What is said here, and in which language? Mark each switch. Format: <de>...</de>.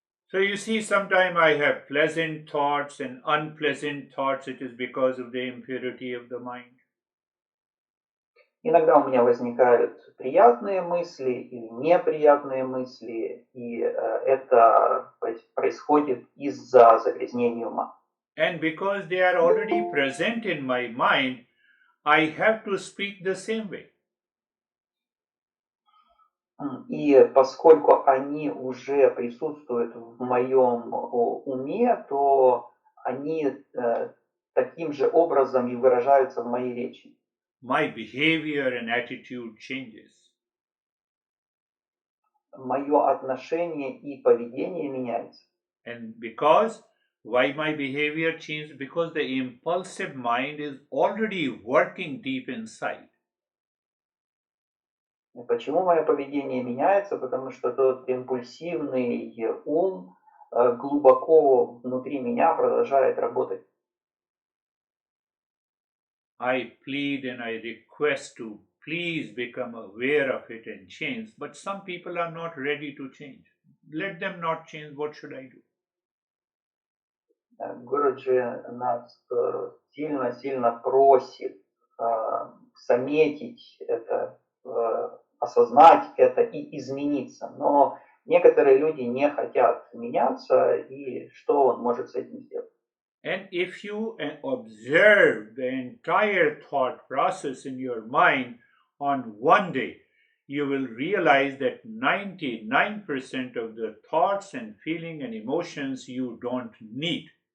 <en>So you see, sometimes I have pleasant thoughts and unpleasant thoughts. It is because of the impurity of the mind.</en> <ru>Иногда у меня возникают приятные мысли или неприятные мысли, и это происходит из-за загрязнения ума.</ru> <en>And because they are already present in my mind, I have to speak the same way.</en> <ru>И поскольку они уже присутствуют в моем уме, то они таким же образом и выражаются в моей речи.</ru> <en>My behavior and attitude changes.</en> <ru>Мое отношение и поведение меняется.</ru> <en>And because why my behavior changed? Because the impulsive mind is already working deep inside.</en> <ru>Почему мое поведение меняется? Потому что тот импульсивный ум глубоко внутри меня продолжает работать.</ru> <en>I plead and I request to please become aware of it and change, but some people are not ready to change. Let them not change. What should I do?</en> <ru>Гуруджи нас сильно просит заметить это, осознать это и измениться. Но некоторые люди не хотят меняться, и что он может с этим сделать?</ru> <en>And if you observe the entire thought process in your mind on one day, you will realize that 99% of the thoughts and feeling and emotions you don't need.</en>